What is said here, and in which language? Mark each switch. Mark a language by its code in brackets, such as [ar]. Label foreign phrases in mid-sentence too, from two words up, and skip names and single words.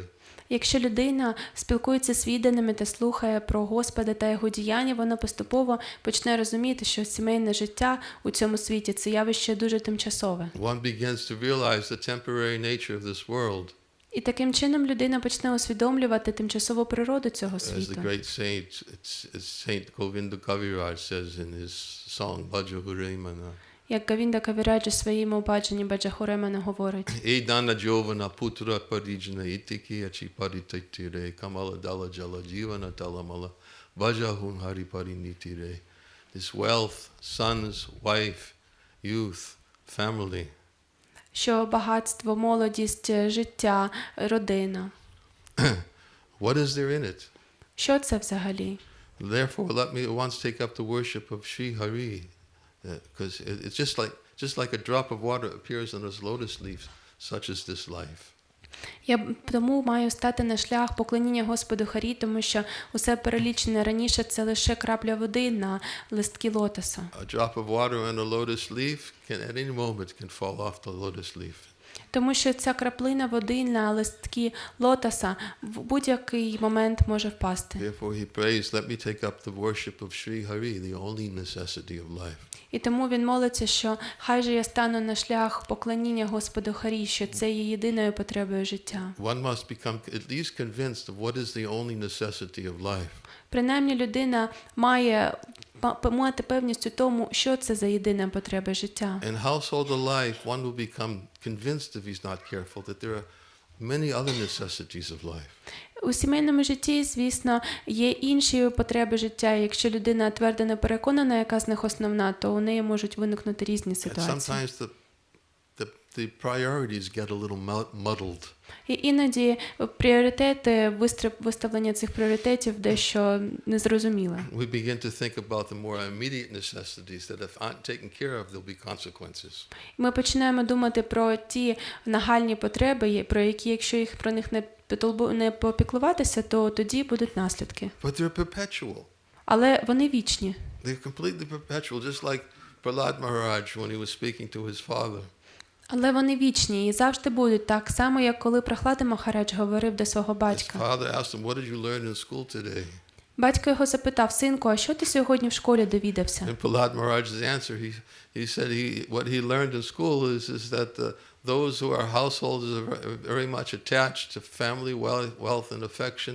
[uk] Якщо людина спілкується з відданими та слухає про Господа та його діяння, вона поступово почне розуміти, що сімейне життя у цьому світі – це явище дуже тимчасове. [en] One begins to realize the temporary nature of this world. [uk] І таким чином людина почне усвідомлювати тимчасову природу цього [en] As the [uk] світу. [en] great Saint Govinda Kaviraj says in his song Bhaja Hurimana. [uk] Як Говінда Кавіраджа в своєму баджані Баджахуремана говорить. [bn] ধন যৌবন পুত্র পরিজন ইথে কি আছে পরতীতি রে কমল দল জল জীবন টলমল ভজহুঁ হরি পদ নিতি রে. [en] This wealth, sons, wife, youth, family. [uk] Що багатство, молодість, життя, родина. [en] What is there in it? [uk] Що це взагалі? [en] Therefore, let me once take up the worship of Sri Hari. Because it's just like a drop of water appears on his lotus leaf, such is this life. [uk] Я тому маю стати на шлях поклоніння Господу Харі, тому що усе перелічене раніше – це лише крапля води на листки лотоса. [en] A drop of water on a lotus leaf at any moment can fall off the lotus leaf. [uk] Тому що ця краплина води на листки лотоса в будь-який момент може впасти. [en] Therefore he prays, let me take up the worship of Sri Hari, the only necessity of life. [uk] І тому він молиться, що хай же я стану на шлях поклоніння Господу Харі, що це є єдиною потребою життя. [en] One must become at least convinced of what is the only necessity of life. [uk] Принаймні людина має мати певність у тому, що це за єдина потреба життя. [en] In household life, one will become convinced if he's not careful that there are many other necessities of life. [uk] У сімейному житті, звісно, є інші потреби життя. Якщо людина твердо не переконана, яка з них основна, то у неї можуть виникнути різні ситуації. [en] Sometimes the priorities get a little muddled. [uk] І іноді пріоритети, виставлення цих пріоритетів дещо незрозуміле. [en] We begin to think about the more immediate necessities that if aren't taken care of, there'll be consequences. [uk] Ми починаємо думати про ті нагальні потреби, про які, якщо про них не попіклуватися, то тоді будуть наслідки. [en] But they're perpetual. [uk] Але вони вічні. [en] They're completely perpetual, just like Prahlad Maharaj when he was speaking to his father. [uk] Але вони вічні і завжди будуть так само, як коли Прахлада Махарадж говорив до свого [en] His [uk] батька. [en] father asked him, what did you learn in school today? [uk] Батько його запитав: "Синку, а що ти сьогодні в школі довідався?" [en] And Prahlad Maharaj's answer, he said what he learned in school is that those who are households are very much attached to family wealth and affection.